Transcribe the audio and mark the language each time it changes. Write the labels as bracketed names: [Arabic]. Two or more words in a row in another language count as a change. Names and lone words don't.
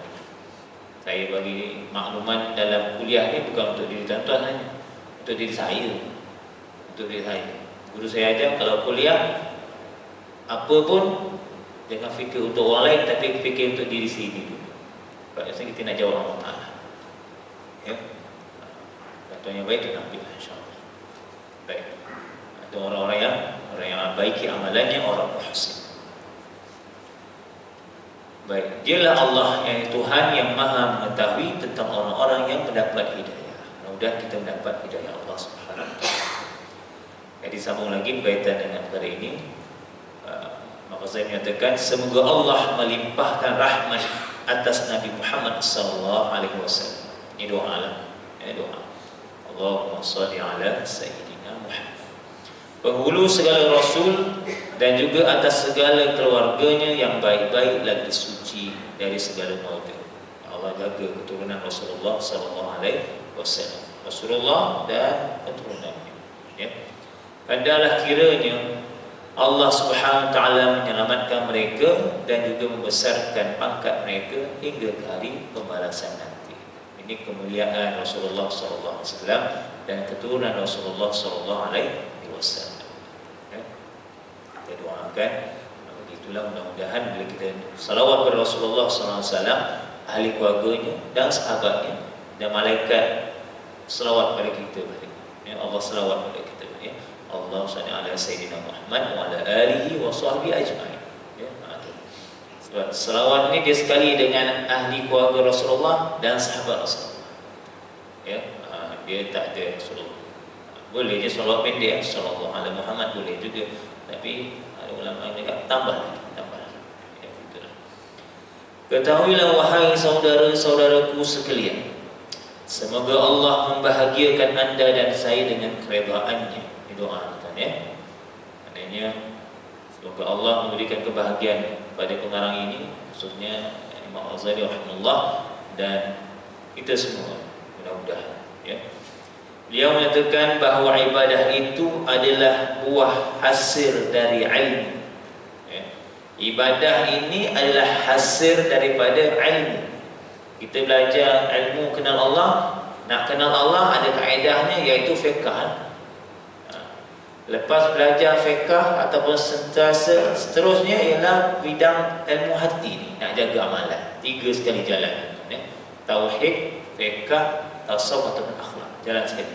[Malay] Saya bagi makluman dalam kuliah ni bukan untuk diri tuan-tuan saja, untuk diri saya. Guru saya ajar kalau kuliah apa pun jangan fikir untuk orang lain, tapi fikir untuk diri sendiri dulu. Sebab kita nak jawab Allah Ta'ala. Ya. Contoh yang baik itu ambil, [Arabic] إن شاء الله. [Malay] Baik. Ada orang yang baiki amalannya, orang muhsin. Baik, dialah Allah yang Tuhan yang Maha mengetahui tentang orang-orang yang mendapat hidayah. Mudah-mudahan kita mendapat hidayah Allah [Arabic] سبحانه وتعالى. [Malay] Jadi sambung lagi berkaitan dengan perkara ini. Maka saya menyatakan semoga Allah melimpahkan rahmat atas Nabi Muhammad [Arabic] صلى الله عليه وسلم. [Malay] Ini doa lah. Doa. [Arabic] اللهم صل على سيدنا محمد. [Malay] Penghulu segala rasul dan juga atas segala keluarganya yang baik-baik lagi suci dari segala noda. Allah jaga keturunan Rasulullah [Arabic] صلى الله عليه وسلم. [Malay] Rasulullah dan keturunannya. Ya. Adalah kiranya Allah [Arabic] سبحانه وتعالى [Malay] menyelamatkan mereka dan juga membesarkan pangkat mereka hingga ke hari pembalasan nanti. Ini kemuliaan Rasulullah [Arabic] صلى الله عليه وسلم [Malay] dan keturunan Rasulullah [Arabic] صلى الله عليه وسلم. [Malay] Ya. Kita doakan begitulah, mudah-mudahan bila kita salawat kepada Rasulullah [Arabic] صلى الله عليه وسلم, [Malay] ahli keluarganya dan sahabatnya dan malaikat selawat kepada kita balik. Ya, Allah selawat kepada kita. Ya. [Arabic] الله صل على سيدنا محمد وعلى آله وصحبه أجمعين. [Malay] Ya, sebab selawat ni dia sekali dengan ahli keluarga Rasulullah dan sahabat Rasulullah. Ya, dia tak ada Rasulullah. Boleh je selawat pendek, [Arabic] صلى الله عليه محمد [Malay] boleh juga, tapi ada ulama yang cakap tambah lagi. Ya, itulah. Ketahuilah wahai saudara-saudaraku sekalian, semoga Allah membahagiakan anda dan saya dengan keredaannya. Doa, ya. Maknanya Semoga Allah memberikan kebahagiaan pada pengarang ini, khususnya Imam Ghazali rahimahullah, dan kita semua mudah-mudahan ya. Beliau menyatakan bahawa ibadah itu adalah buah hasil dari ilmu ya. Ibadah ini adalah hasil daripada ilmu. Kita belajar ilmu kenal Allah. Nak kenal Allah ada kaedahnya, iaitu fiqh. Lepas belajar fiqh ataupun sentiasa seterusnya ialah bidang ilmu hati ni, nak jaga amalan. 3 sekali jalan ya. Tauhid, fiqh, tasawuf ataupun akhlak, jalan sekali.